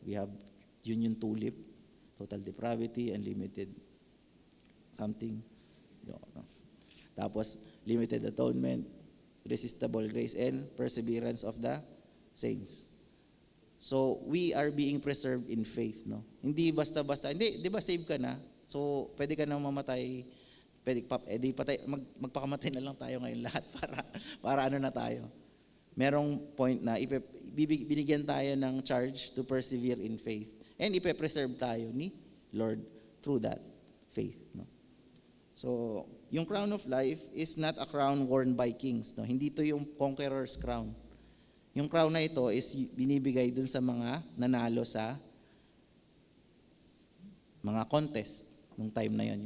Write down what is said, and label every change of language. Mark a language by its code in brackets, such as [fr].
[en] We have [tl] yun yung [en] tulip, total depravity, unlimited something. No. Tapos limited atonement, irresistible grace, and perseverance of the saints. So we are being preserved in faith, no? [tl] Hindi basta-basta, hindi, di ba save ka na? So pwede ka nang mamatay, magpakamatay na lang tayo ngayon lahat para ano na tayo. [en] Merong point na [tl] binigyan tayo ng [en] charge to persevere in faith, and [tl] ipe-preserve tayo ni [en] Lord through that faith, no? So yung crown of life is not a crown worn by kings, no? [tl] Hindi ito yung conqueror's crown. Yung crown na ito is binibigay dun sa mga nanalo sa mga contest nung time na yon.